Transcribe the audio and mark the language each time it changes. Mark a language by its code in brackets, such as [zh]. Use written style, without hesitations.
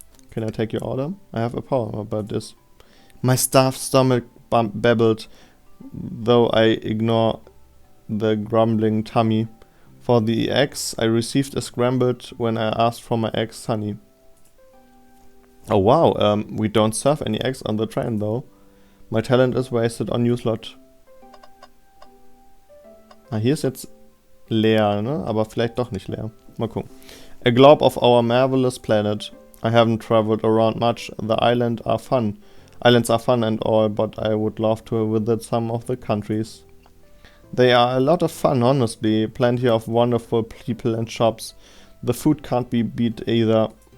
[en] Can I take your order? I have a poem about this. My starved stomach babbled, though I ignore the grumbling tummy. For the eggs, I received a scrambled when I asked for my eggs honey. Oh wow, we don't serve any eggs on the train though. My talent is wasted on Newslot. [de] Ah, hier ist jetzt leer, ne? Aber vielleicht doch nicht leer. Mal gucken. [en] A globe of our marvelous planet. I haven't traveled around much. The islands are fun and all, but I would love to visit some of the countries. They are a lot of fun, honestly. Plenty of wonderful people and shops. The food can't be beat either.